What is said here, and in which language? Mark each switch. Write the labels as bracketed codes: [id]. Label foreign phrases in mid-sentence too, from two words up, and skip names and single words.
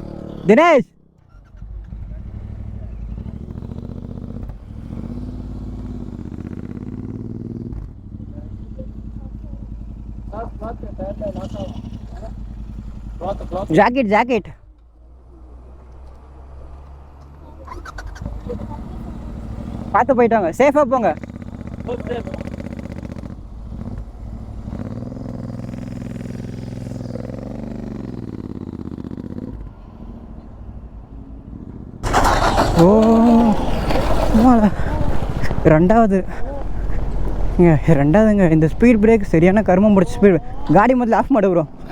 [ta] ದಿನೇಶ್ ஜாக்கெட் பார்த்து போயிட்டாங்க, சேஃபாக போங்க. ஓ ரெண்டாவதுங்க இந்த [en] speed break [ta] சரியான கர்மம் முடிச்ச ஸ்பீட். [kn] ಗಾಡಿ ಮೊದಲು ಆಫ್ ಮಾಡು ಬ್ರೋ.